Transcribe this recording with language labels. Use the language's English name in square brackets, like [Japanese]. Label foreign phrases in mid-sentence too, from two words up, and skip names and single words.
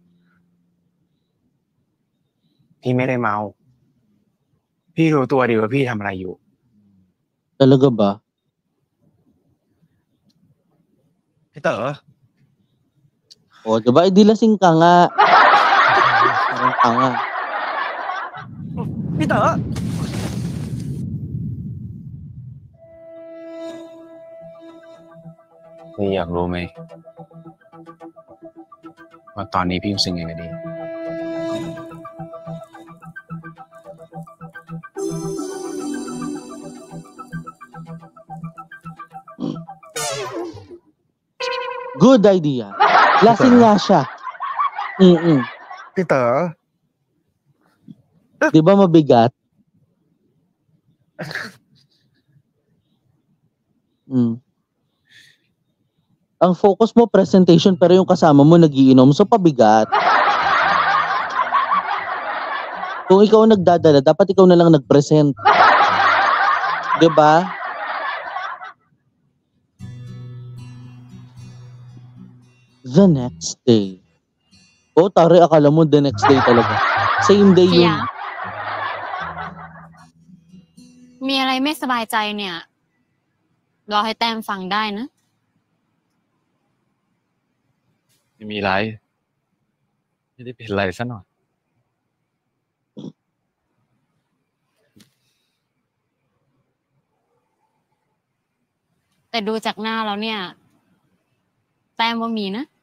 [Thai] พี่ไม่ได้เมา พี่รู้ตัวดีว่าพี่ทำอะไรอยู่ [Filipino] Talaga ba? [Thai] พี่เต๋อ [Filipino] O, diba? Eh, di lasing ka nga. Parang tanga. [Thai] พี่เต๋อ พี่อยากรู้ไหมว่าตอนนี้พี่รู้สึกยังไงกับดี [English] Good idea. [Filipino] Lasing nga siya. [Thai] พี่เต๋อ [Filipino] Di ba mabigat? Ang focus mo presentation pero yung kasama mo nagiinom, so pabigat. Kung ikaw ang nagdadala, dapat ikaw na lang nag-present. 'Di ba? [English] The next day. [Filipino] Oh, tari, akala mo [English] the next day [Filipino] talaga. [English] Same day [Thai] พี่ [Filipino] yung... [Thai] ยักษ์มีอะไรไม่สบายใจเนี่ยรอให้แต้มฟังได้นะ ไม่มีไร ไม่ได้เป็นไรซะหน่อย แต่ดูจากหน้าแล้วเนี่ย แต้มว่ามีนะ